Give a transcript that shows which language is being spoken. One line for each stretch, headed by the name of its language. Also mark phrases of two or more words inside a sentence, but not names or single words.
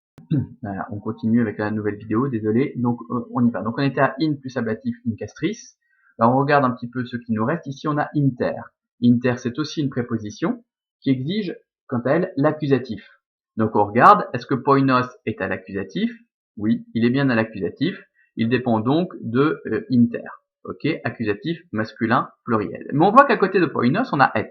French: Voilà, on continue avec la nouvelle vidéo, désolé. Donc on y va. Donc on était à in plus ablatif
Latin: in castris.
French: Alors on regarde un petit peu ce qui nous reste. Ici on a inter. Inter c'est aussi une préposition qui exige quant à elle l'accusatif. Donc on regarde, est-ce que poinos est à l'accusatif? Oui, il est bien à l'accusatif. Il dépend donc de inter. Ok, accusatif masculin pluriel. Mais on voit qu'à côté de poinos on a et.